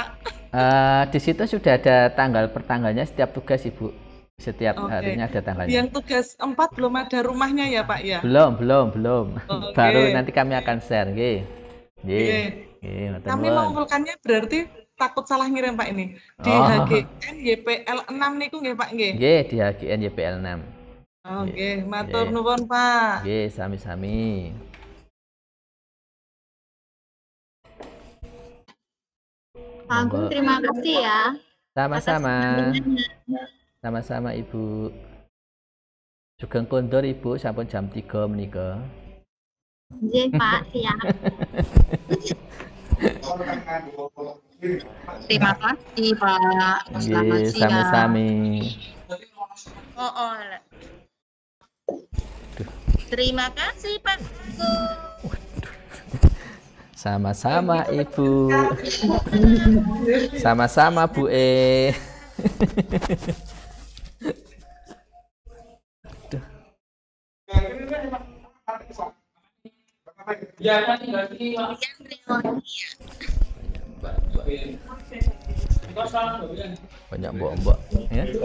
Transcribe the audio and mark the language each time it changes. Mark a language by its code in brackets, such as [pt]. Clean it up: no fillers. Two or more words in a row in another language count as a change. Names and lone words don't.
[id] Di situ sudah ada tanggal pertanggalnya setiap tugas, Ibu. Setiap harinya ada tanggalnya. Yang tugas 4 belum ada rumahnya ya, Pak ya? Belum. Baru nanti kami akan share, Kami mengumpulkannya berarti takut salah ngirim Pak ini. Di HGN YPL 6 [jv] niku nggih [id] Pak nggih? Di HGN YPL 6. [jv] Matur nuwun Pak. Sami-sami. [id] Pak Agung, terima kasih ya. Sama-sama. Sama-sama Ibu. [jv] Sugeng kondur Ibu sampun jam 3 menika. Nggih Pak, [id] siap. Terima kasih Pak. Selamat siang. [jv] Sami-sami. [id] Terima kasih Pak. Sama-sama Ibu. Sama-sama Bu E. Banyak mbok-mbok ya.